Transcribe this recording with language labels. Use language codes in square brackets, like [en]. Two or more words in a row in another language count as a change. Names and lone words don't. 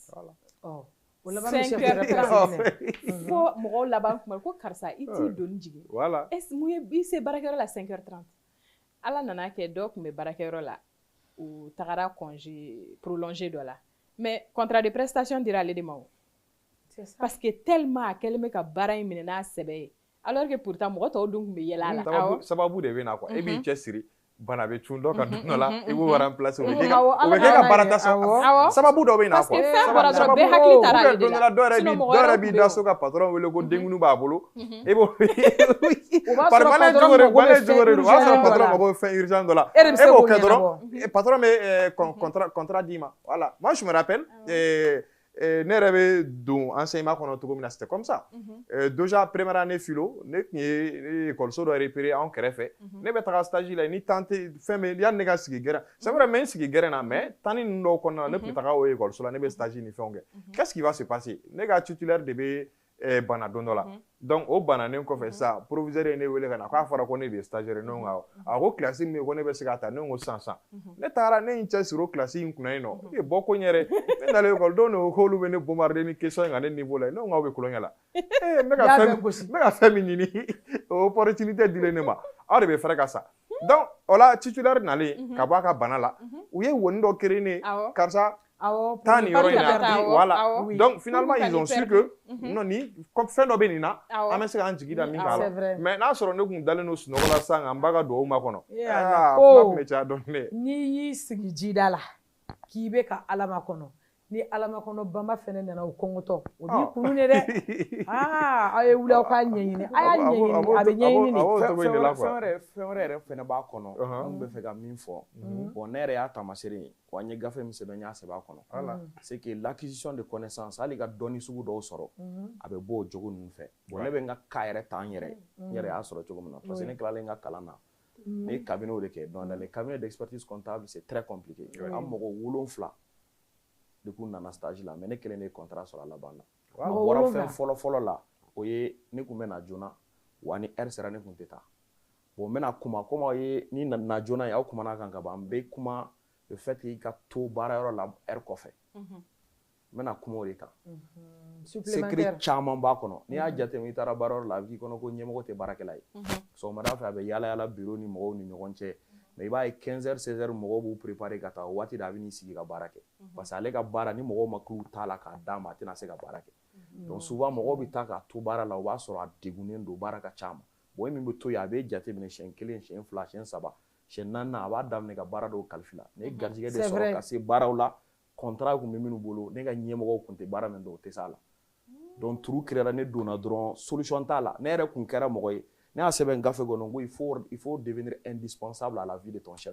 [bm] 5h30 fo mɔgɔw laban kuma ko karisa i t'i doni jigin mun ye i se baarakɛyɔrɔ la 5h30 ala nana kɛ dɔw tun bɛ baarakɛyɔrɔ la u tagara [fr] congé prolongé [bm] dɔ la [fr] mais contrat de prestation [bm] dira ale de ma o [fr] parce que tellement [bm] a kɛlen bɛ ka baara in minɛ n'a sɛbɛ ye [fr] alors que pourtant [bm] mɔgɔ tɔw dun tun bɛ yɛlɛ a la sababu de bɛ na quoi e b'i cɛ siri bana bɛ cun dɔ ka don dɔ la i b'o remplacer o bɛ kɛ ka baara ta sababu dɔ bɛ na quoi sababu bɛɛ hakili taara ale de la dɔ yɛrɛ b'i da so ka patron wele ko denkunu b'a bolo e b'o [fr] par malin [bm] cogo de don o b'a sɔrɔ patron mago bɛ fɛn urgent dɔ la e b'o kɛ dɔrɔn patron bɛ contrat d'i ma [fr] voilà moi je me rappelle [bm] ne yɛrɛ bɛ don enseignement kɔnɔ cogo min na [fr] c'était comme ça déjà première année philo [bm] ne tun ye école-so dɔ repéré anw kɛrɛfɛ ne bɛ taga stage la ni temps tɛ fɛn bɛ yanni ne ka sigi gɛrɛn [fr] c'est vrai mais [bm] n sigi gɛrɛn na [fr] mais temps [bm] ni ninnu dɔw kɔnɔna na ne tun taga o école-so la ne bɛ stage ni fɛnw kɛ [fr] qu'est-ce qui va se passer [bm] ne ka titulaire de bɛ bana don dɔ la donc o bananen kɔfɛ sisan proviseur ye ne wele ka na k'a fɔra ko ne de ye stagiaire ne ko awɔ a ko classe min ko ne bɛ se ka ta ne ko san ne taara ne ye n cɛ siri o classe in kunna yen nɔ e bɔ ko n yɛrɛ ne nalen école don de k'olu bɛ ne bombarder ni question in kan ne niveau la ne ko aw bɛ kulonkɛ la n bɛ ka fɛn min ɲini o opportunité dilen ne ma aw de bɛ fɛrɛ ka sa donc o la titulaire nalen ka bɔ a ka bana la u ye woni dɔ créer ne karisa taa nin yɔrɔ in na [fr] voilà donc finalement ils ont su que non [bm] ni fɛn dɔ bɛ nin na an bɛ se k'an jigi da min k'a la mais n'a sɔrɔ ne tun dalen don sunɔgɔ la sisan an ba ka dugawu ma kɔnɔ kuma tun bɛ caya dɔɔnin dɛ n'i y'i sigi jida la k'i bɛ ka ala makɔnɔ ni ala makɔnɔ bamba fɛnɛ nana o kɔngɔtɔ o b'i kunu de dɛ aw ye wuli aw k'a ɲɛɲini a y'a ɲɛɲini a bɛ ɲɛɲini fɛn wɛrɛ yɛrɛ fɛnɛ b'a kɔnɔ an bɛ fɛ ka min fɔ bon ne yɛrɛ y'a taamasere ye wa n ye gafe min sɛbɛn n y'a sɛbɛn a kɔnɔ [fr] c'est que l'acquisition de connaissance [bm] hali ka dɔnni sugu dɔw sɔrɔ a bɛ bɔ o jogo ninnu fɛ bon ne bɛ n ka cas yɛrɛ ta n yɛrɛ n yɛrɛ y'a sɔrɔ cogo min na parce que ne tilalen n ka kalan na ne ye cabinet de kɛ [fr] donc dans les cabinets d'expertise comptable c'est très compliqué [bm] an mɔgɔ 7 de k'u nana stage la mais ne kelen de ye contrat sɔrɔ a laban na o bɔra fɛn fɔlɔ la o ye ne tun bɛ na joona wa ni heure sera ne tun tɛ taa bon n bɛna kuma komi aw ye ni na joona ye aw kumana kan ka ban n bɛ kuma [fr] le fait que [bm] i ka to baarayɔrɔ la heure kɔfɛ n bɛna kuma o de kan secret caman b'a kɔnɔ n'i y'a jateminɛ i taara baarayɔrɔ la a bɛ k'i kɔnɔ ko ɲɛmɔgɔ tɛ baarakɛla ye sɔgɔmada fɛ a bɛ yaala yaala bureau ni mɔgɔw ni ɲɔgɔn cɛ mais i b'a ye 15h 16h mɔgɔw b'u préparer ka taa o waati de a bɛ n'i sigi ka baara kɛ parce que ale ka baara ni mɔgɔw ma k'u t'a la k'a d'a ma a tɛna se ka baara kɛ [fr] donc souvent [bm] mɔgɔw bɛ taa k'a to baara la o b'a sɔrɔ a degunnen don baara ka ca ma bon min bɛ to yen a bɛ jateminɛ siɲɛ 1 siɲɛ 2 siɲɛ 3 siɲɛ 4 a b'a daminɛ ka baara dɔw kalifi la ne garijɛgɛ de sɔrɔ ka se baaraw la contrat kun bɛ minnu bolo ne ka ɲɛmɔgɔw kun tɛ baara min dɔn o tɛ s'a la donc turu créera ne donna dɔrɔn solution t'a la ne yɛrɛ kun kɛra mɔgɔ ye ne y'a sɛbɛn gafe kɔnɔ ko [fr] il faut devenir indispensable à la vie de ton chef.